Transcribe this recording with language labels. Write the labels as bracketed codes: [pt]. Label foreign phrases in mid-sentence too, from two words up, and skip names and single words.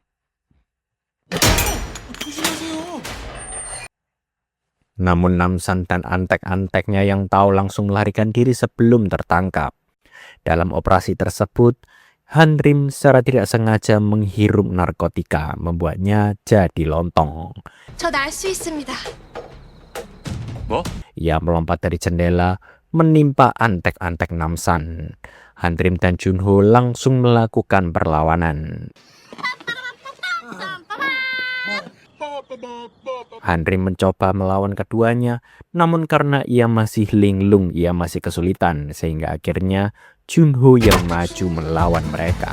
[id] Namun Namsan dan antek-anteknya yang tahu langsung melarikan diri sebelum tertangkap. Dalam operasi tersebut, Handrim secara tidak sengaja menghirup narkotika, membuatnya jadi lontong. [ko] 저 날 수 있습니다. [id] Ia melompat dari jendela, menimpa antek-antek Namsan. Handrim dan Junho langsung melakukan perlawanan. Handrim mencoba melawan keduanya, namun karena ia masih linglung, ia masih kesulitan, sehingga akhirnya Junho yang maju melawan mereka.